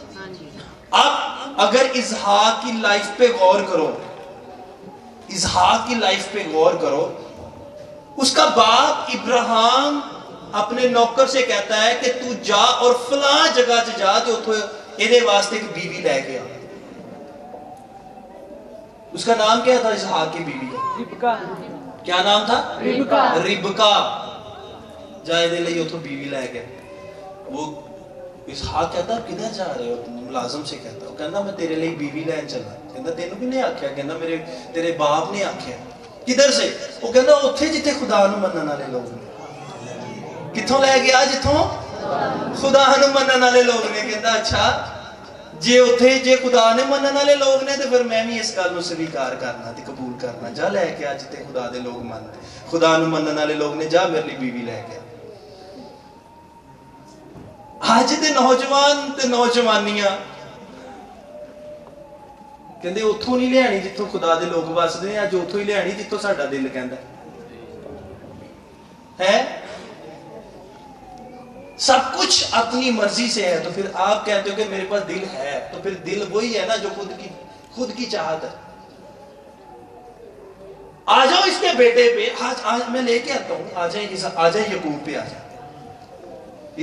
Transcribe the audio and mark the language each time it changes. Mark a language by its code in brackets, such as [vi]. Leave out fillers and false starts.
[ur] اب اگر اسحاق کی لائف پہ غور کرو, اسحاق کی لائف پہ غور کرو, اس کا باپ ابراہیم اپنے نوکر سے کہتا ہے کہ تو جا اور فلاں جگہ سے [pa] جا تے اتھوں ایدے واسطے ایک بیوی لے کے آ. [ur] اس کا نام کیا تھا اسحاق کی بیوی کا؟ ربکا. کیا نام تھا؟ ربکا. ربکا. [pa] جائے دے لئی اتھوں بیوی لے گئے. [ur] وہ اسحاق کہتا کدھر جا رہے ہو, ملازم سے کہتا, وہ کہنا میں تیرے لئی بیوی لین چلا. [pa] کہنا تینوں بھی نہیں آکھیا, کہنا تیرے باپ نے آکھیا. کدھر سے؟ وہ کہنا اتھے جتے خدا نو منن والے لوگ نے. کتھوں لے گیا؟ جتھوں خدا نو منن والے لوگ نے. کہتا اچھا جے اتھے جے خدا نے منن والے لوگ نے تے پھر میں بھی اس گل نو سویکار کرنا تے قبول کرنا. جا لے کے آ جتے خدا دے لوگ منن, خدا نو منن والے لوگ نے, جا میرے لیے بیوی لے کے. آج دے نوجوان تے نوجوانیاں کہندے اتھوں نہیں لیانی جتھوں خدا دے لوگ وسدے ہیں, اج اتھوں ہی لیانی جتھوں ساڈا دل کہندا ہے. [ur] سب کچھ اپنی مرضی سے ہے, تو پھر آپ کہتے ہو کہ میرے پاس دل ہے, تو پھر دل وہی ہے نا جو خود کی چاہت ہے. آ جاؤ اس کے بیٹے پہ, آج میں لے کے آتا ہوں, آ جائیں یعقوب پہ. آ جائیں.